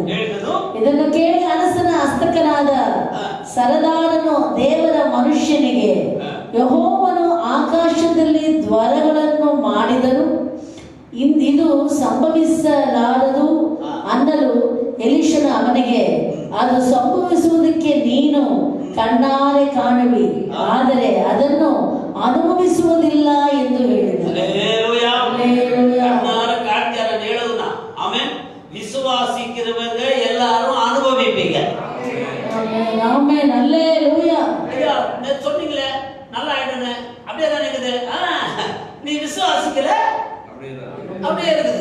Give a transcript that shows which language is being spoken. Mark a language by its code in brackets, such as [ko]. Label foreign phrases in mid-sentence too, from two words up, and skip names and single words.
[kn] ಇದನ್ನು ಕೇಳಿ ಅರಸನ ಹಸ್ತಕನಾದ ಸರದಾರನು ದೇವರ ಮನುಷ್ಯನಿಗೆ, ಯೆಹೋವನು ಆಕಾಶದಲ್ಲಿ ದ್ವಾರಗಳನ್ನು ಮಾಡಿದನು, ಇದು ಸಂಭವಿಸಲಾರದು ಅನ್ನಲು ಎಲೀಷನು ಅವನಿಗೆ, ಅದು ಸಂಭವಿಸುವುದಕ್ಕೆ ನೀನು ಕಣ್ಣಾರೆ ಕಾಣುವಿ, ಆದರೆ ಅದನ್ನು ಅನುಭವಿಸುವುದಿಲ್ಲ ಎಂದು ಹೇಳಿದನು. [ta] விசுவாசிக்கிறவங்க எல்லாரும் அனுபவிப்பீங்க. ஆமென். அல்லேலூயா. ஐயா சொன்னீங்களே நல்லா ஆயிடுன்னு அப்படியே தான் இருக்குது. நீ விசுவாசிக்கல அப்படியே இருக்குது.